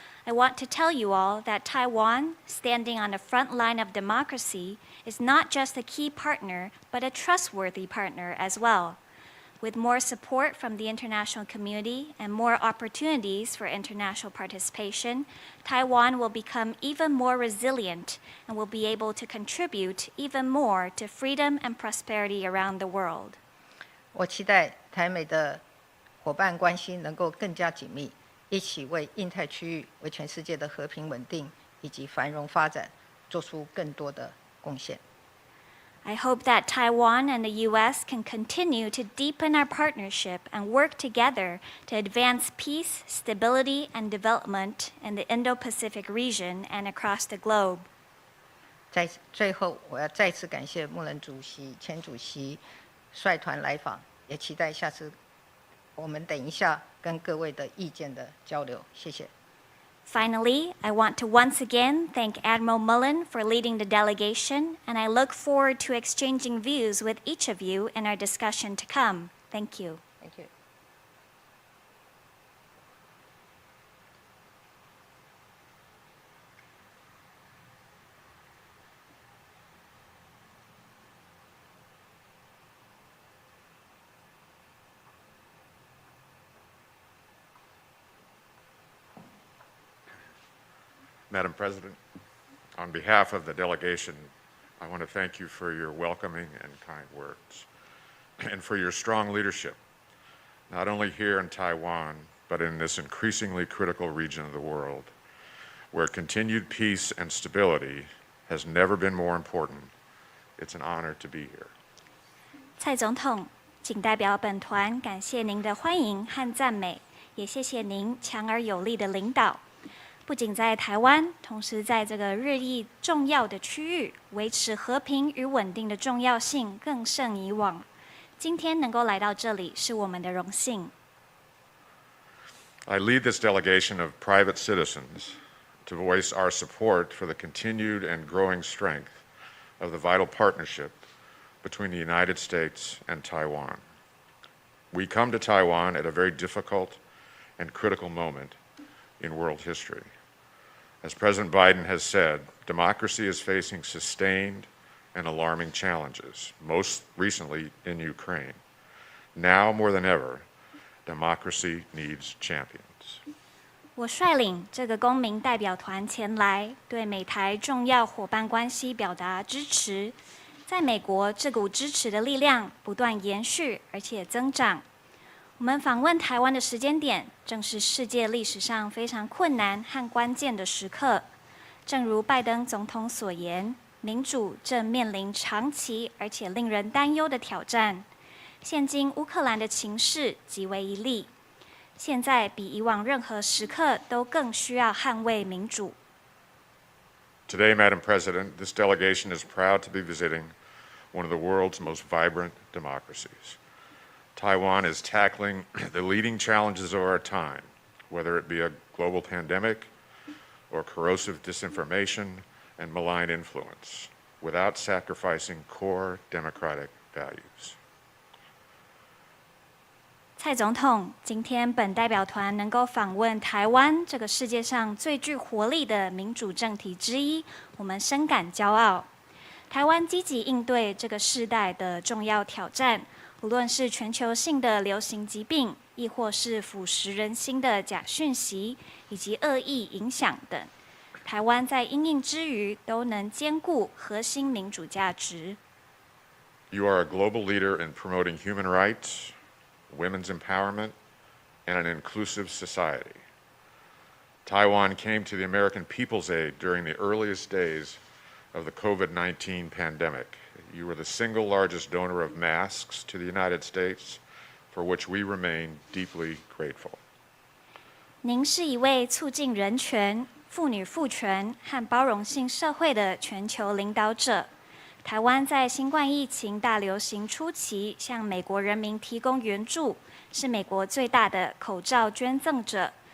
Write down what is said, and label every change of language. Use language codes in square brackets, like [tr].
[en] I want to tell you all that Taiwan, standing on the front line of democracy, is not just a key partner, but a trustworthy partner as well. With more support from the international community and more opportunities for international participation, Taiwan will become even more resilient and will be able to contribute even more to freedom and prosperity around the world. [zh] 我期待台美的伙伴关系能够更加紧密，一起为印太区域、为全世界的和平稳定以及繁荣发展做出更多的贡献。 [en] I hope that Taiwan and the U.S. can continue to deepen our partnership and work together to advance peace, stability, and development in the Indo-Pacific region and across the globe. [zh] 在最后，我要再次感谢穆伦主席、前主席率团来访，也期待下次我们等一下跟各位的意见的交流。谢谢。 [en] Finally, I want to once again thank Admiral Mullen for leading the delegation, and I look forward to exchanging views with each of you in our discussion to come. Thank you. Thank you. Madam President, on behalf of the delegation, I want to thank you for your welcoming and kind words and for your strong leadership, not only here in Taiwan, but in this increasingly critical region of the world, where continued peace and stability has never been more important. It's an honor to be here. [zh] 蔡总统，仅代表本团感谢您的欢迎和赞美，也谢谢您强而有力的领导。不仅在台湾，同时在这个日益重要的区域，维持和平与稳定的重要性更胜以往。今天能够来到这里，是我们的荣幸。 [en] I lead this delegation of private citizens to voice our support for the continued and growing strength of the vital partnership between the United States and Taiwan. We come to Taiwan at a very difficult and critical moment in world history. As President Biden has said, democracy is facing sustained and alarming challenges, most recently in Ukraine. Now more than ever, democracy needs champions. [zh] 我率领这个公民代表团前来，对美台重要伙伴关系表达支持。在美国，这股支持的力量不断延续，而且增长。我们访问台湾的时间点，正是世界历史上非常困难和关键的时刻。正如拜登总统所言，民主正面临长期而且令人担忧的挑战。现今乌克兰的情势极为一例，现在比以往任何时刻都更需要捍卫民主。 [en] Today, Madam President, this delegation is proud to be visiting one of the world's most vibrant democracies. Taiwan is tackling the leading challenges of our time, whether it be a global pandemic or corrosive disinformation and malign influence, without sacrificing core democratic values. [zh] 蔡总统，今天本代表团能够访问台湾这个世界上最具活力的民主政体之一，我们深感骄傲。台湾积极应对这个世代的重要挑战，无论是全球性的流行疾病，亦或是腐蚀人心的假讯息以及恶意影响等，台湾在因应之余都能兼顾核心民主价值。 [en] You are a global leader in promoting human rights, women's empowerment, and an inclusive society. Taiwan came to the American people's aid during the earliest days of the COVID-19 pandemic. You were the single largest donor of masks to the United States, for which we remain deeply grateful. [zh] 您是一位促进人权、妇女赋权和包容性社会的全球领导者。台湾在新冠疫情大流行初期向美国人民提供援助，是美国最大的口罩捐赠者。